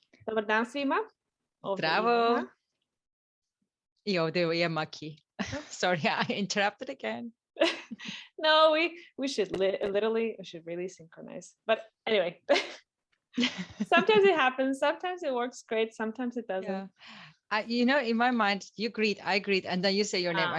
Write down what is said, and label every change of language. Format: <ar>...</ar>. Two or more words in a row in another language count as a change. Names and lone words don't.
<hr>Dobar dan svima. Ovdje Zdravo. Ivana. I ovdje je Maki.</hr> <en>Sorry, I interrupted again. No, we should literally, we should really synchronize. But anyway, sometimes it happens. Sometimes it works great. Sometimes it doesn't. Yeah. In my mind, you greet, I greet, and then you say your name.</en>